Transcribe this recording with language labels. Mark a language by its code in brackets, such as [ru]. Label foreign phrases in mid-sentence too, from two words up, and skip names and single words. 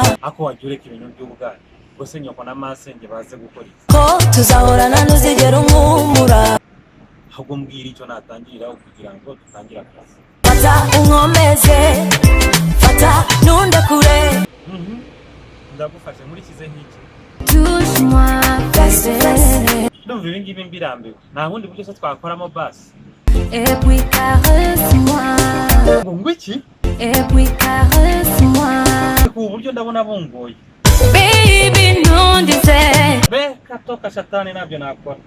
[rw] Ako wajureka ibintu by'ubwana. Bose nyoko na masenge baze gukora iki? ko tuzahorana ntuzigera unkumbura. Ahubwo mbwira icyo natangirira kugira ngo dutangire akazi. Fata unkomeze, fata nunda kure. Ndagufashe muri kize nk'iki. [fr] Touche-moi, fais-le. [rw] Ndumva ibi ngibi mbirambiwe. Nta bundi buryo se twakoramo basi. [fr] Et puis caresse-moi. [rw] Ngo iki? [fr] Et puis caresse-moi. [rw] Ku buryo ndabona bungoye. Baby, ntundize. Be katoka shatani nabyo nakora.